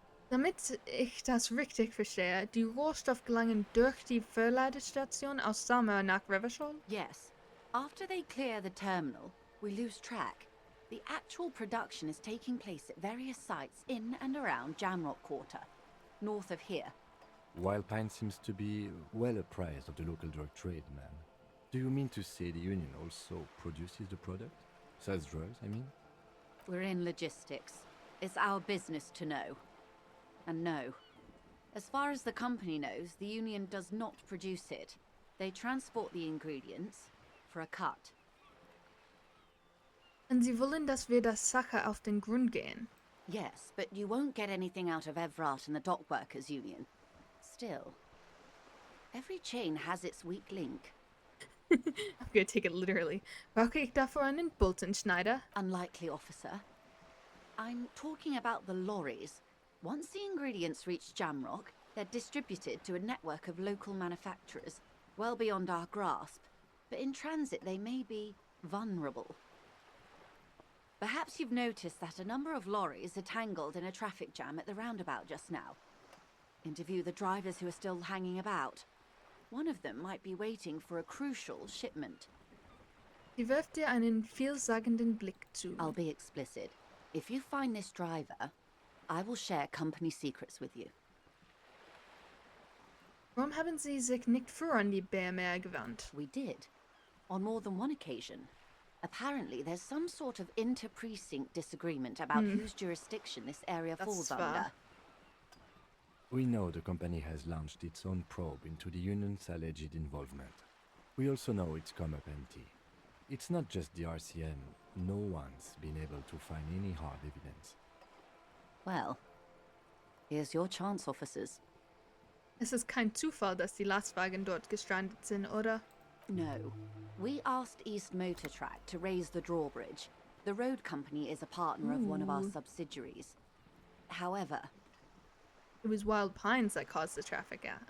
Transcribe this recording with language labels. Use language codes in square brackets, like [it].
[de] Damit ich das richtig verstehe, die Rohstoff gelangen durch die Verladestation aus Samar nach Revachol? [en] Yes. After they clear the terminal, we lose track. The actual production is taking place at various sites in and around Jamrock Quarter, north of here. Wild Pine seems to be well apprised of the local drug trade, ma'am. Do you mean to say the Union also produces the product? Sells drugs, I mean? We're in logistics. It's our business to know. And no. As far as the company knows, the Union does not produce it. They transport the ingredients for a cut. [de] Und Sie wollen, dass wir der Sache auf den Grund gehen. [en] Yes, but you won't get anything out of Evrat and the Dockworkers Union. Still, every chain has its weak link. I'm gonna take it literally. [de] Brauche ich dafür einen Bolzenschneider? [en] Unlikely, officer. I'm talking about the lorries. Once the ingredients reach Jamrock, they're distributed to a network of local manufacturers, well beyond our grasp. But in transit, they may be vulnerable. Perhaps you've noticed that a number of lorries are tangled in a traffic jam at the roundabout just now. Interview the drivers who are still hanging about. One of them might be waiting for a crucial shipment. [de] Sie wirft dir einen vielsagenden Blick zu. [en] I'll be explicit. If you find this driver, I will share company secrets with you. [de] Warum haben Sie sich nicht früher an die BMR gewandt? [en] We did. On more than one occasion. Apparently, there's some sort of inter-precinct disagreement about whose jurisdiction this area falls That's fair. under. We know the company has launched its own probe into the Union's alleged involvement. We also know it's come up empty. It's not just the RCM. No one's been able to find any hard evidence. Well, here's your chance, officers. [de] Es ist kein Zufall, dass die Lastwagen dort gestrandet sind, oder? [en] No. We asked East Motor Track to raise the drawbridge. The road company is a partner of one of our Ooh. subsidiaries. However, It was Wild Pines that caused the traffic